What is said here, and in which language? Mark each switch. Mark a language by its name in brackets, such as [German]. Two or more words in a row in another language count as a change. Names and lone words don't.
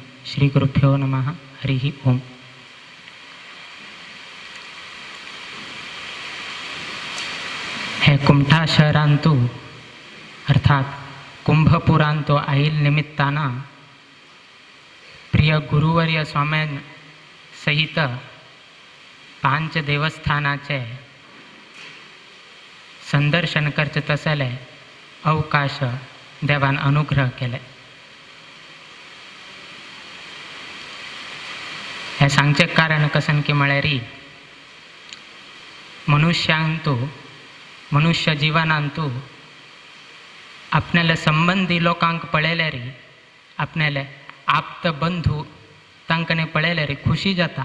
[Sanskrit] श्री गुरुभ्यो नमः। [Konkani] हरि ओम। हे कुमठा शहरांतू अर्थात कुंभपुरांतो आईल निमित्ताना प्रिय गुरुवर्य स्वाम्यां सहित 5 देवस्थानाचे संदर्शन करचे तसले अवकाश देवान अनुग्रह केले। हे सांगचे कारण कसन की म्हळ्यार मनुष्यांतू मनुष्य जिवनांतू आपल्याला संबंधी लोकांक पळयल्यार आपल्याला आप्त बंधू तांकां पळयल्यार खुशी जाता।